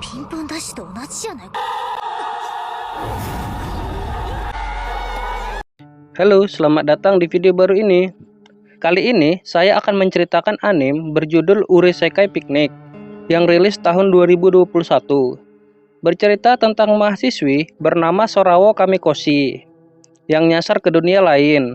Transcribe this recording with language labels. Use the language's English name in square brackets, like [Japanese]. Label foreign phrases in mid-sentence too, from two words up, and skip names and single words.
[Japanese] ピンポンダッシュと同じじゃないか。 [Indonesian] Halo, selamat datang di video baru ini. Kali ini saya akan menceritakan anime berjudul Uresekai Picnic yang rilis tahun 2021. Bercerita tentang mahasiswi bernama Sorao Kamikoshi yang nyasar ke dunia lain.